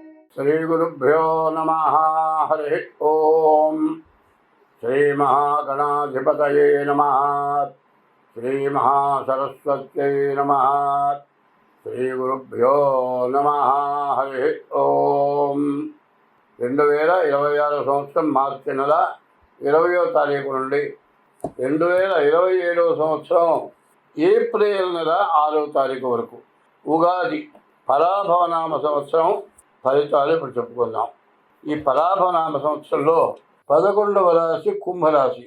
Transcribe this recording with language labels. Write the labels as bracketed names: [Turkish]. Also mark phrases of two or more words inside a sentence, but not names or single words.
[Sanskrit] श्रीगुरुभ्यो नमः। हरि ओम। श्रीमहागणाधिपतये नमः। श्रीमहासरस्वत्यै नमः। श्रीगुरुभ्यो नमः। हरि ओम। [Telugu] 2026 సంవత్సరం మార్చి నెల 20వ తారీఖు నుండి 2027 సంవత్సరం ఏప్రిల్ నెల 6వ తారీఖు వరకు ఉగాది పరాభవనామ సంవత్సరం ఫలితాలు ఇప్పుడు చెప్పుకుందాం. ఈ పరాభవనామ సంవత్సరంలో 11వ రాశి కుంభరాశి.